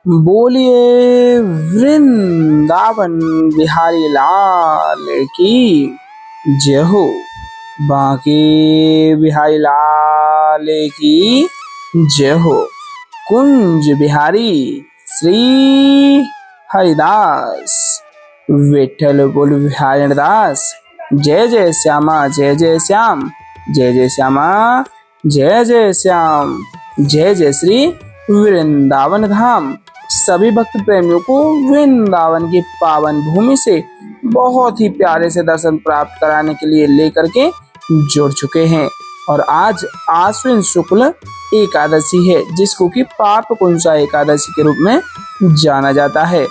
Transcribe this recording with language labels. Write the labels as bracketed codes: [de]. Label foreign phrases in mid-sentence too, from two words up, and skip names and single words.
[hi] बोलिए वृंदावन बिहारी लाल की जय हो। बांके बिहारी लाल की जय हो। कुंज बिहारी श्री हरिदास विठल बोल बिहारी दास। जय जय श्यामा जय जय श्याम, जय जय श्यामा जय जय श्याम, जय जय श्री वृंदावन धाम। सभी भक्त प्रेमियों को वृंदावन की पावन भूमि से बहुत ही प्यारे से दर्शन प्राप्त कराने के लिए लेकर के जुड़ चुके हैं। और आज आश्विन शुक्ल एकादशी है, जिसको कि पाप कुंसा एकादशी के रूप में जाना जाता है।